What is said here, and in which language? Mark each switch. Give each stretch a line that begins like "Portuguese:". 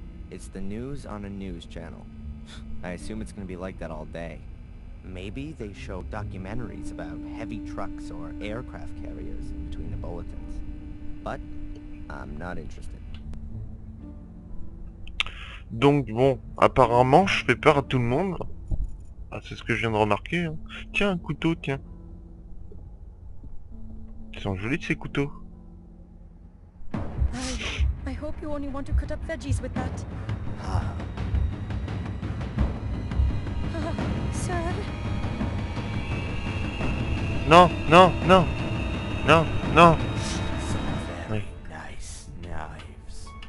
English: It's the news on a news channel. I assume it's gonna be like that all day. Maybe they show documentaries about heavy trucks or aircraft carriers in between the bulletins. But I'm not interested.
French: Donc bon, apparemment je fais peur à tout le monde. Ah, c'est ce que je viens de remarquer. Hein. Tiens, un couteau, tiens. Ils sont jolis ces couteaux.
English: I hope you only want to cut up veggies with that. Sir?
French: Non, non, non. Non, non. Oui.
English: Nice knives.